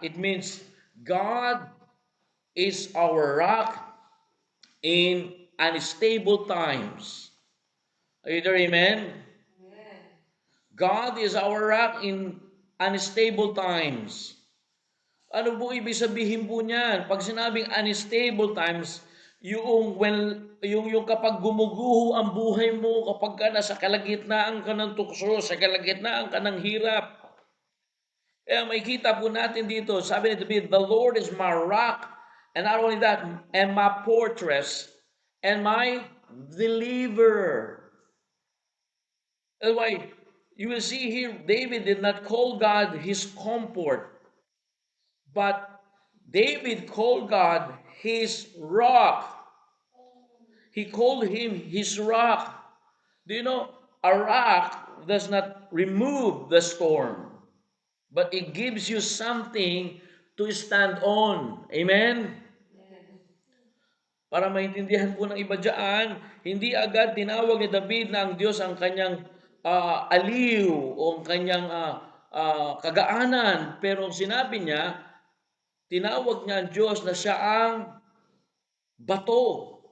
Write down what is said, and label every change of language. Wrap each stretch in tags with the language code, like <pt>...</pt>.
<en>It means God is our rock in unstable times. Are you there, amen? Amen. God is our rock in unstable times.</en> <tl>Ano po ibig sabihin po niyan? Pag sinabing unstable times, yung kapag gumuguho ang buhay mo, kapag ka nasa kalagitnaan ka ng tukso, sa kalagitnaan ka ng hirap. Kaya makikita po natin dito, sabi ni David,</tl> <en>the Lord is my rock, and not only that, and my fortress, and my deliverer. That's why you will see here, David did not call God his comfort, but David called God his rock. He called him his rock. Do you know, a rock does not remove the storm, but it gives you something to stand on. Amen?</en> <tl>Para maintindihan po ng iba dyan, hindi agad tinawag ni David na ang Diyos ang kanyang aliw o ang kanyang kagaanan. Pero sinabi niya, tinawag niya ang Diyos na siya ang bato.</tl>